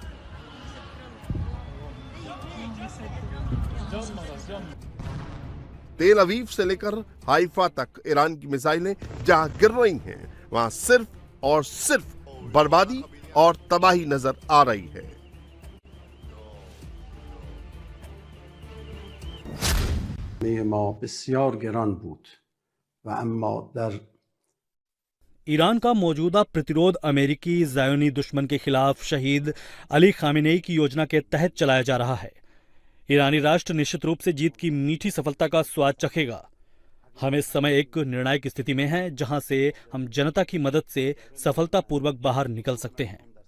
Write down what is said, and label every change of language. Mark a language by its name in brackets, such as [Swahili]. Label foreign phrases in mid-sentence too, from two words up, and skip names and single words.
[Hindi] तेल अवीव से लेकर हाइफा तक ईरान की मिसाइलें जहां गिर रही हैं वहां सिर्फ और सिर्फ बर्बादी और तबाही नजर आ रही है। ما بسیار گران بود و اما در ईरान का मौजूदा प्रतिरोध अमेरिकी ज़ायोनी दुश्मन के खिलाफ शहीद अली खामेनेई की योजना के तहत चलाया जा रहा है। ईरानी राष्ट्र निश्चित रूप से जीत की मीठी सफलता का स्वाद चखेगा। हम इस समय एक निर्णायक स्थिति में हैं जहां से हम जनता की मदद से सफलतापूर्वक बाहर निकल सकते हैं।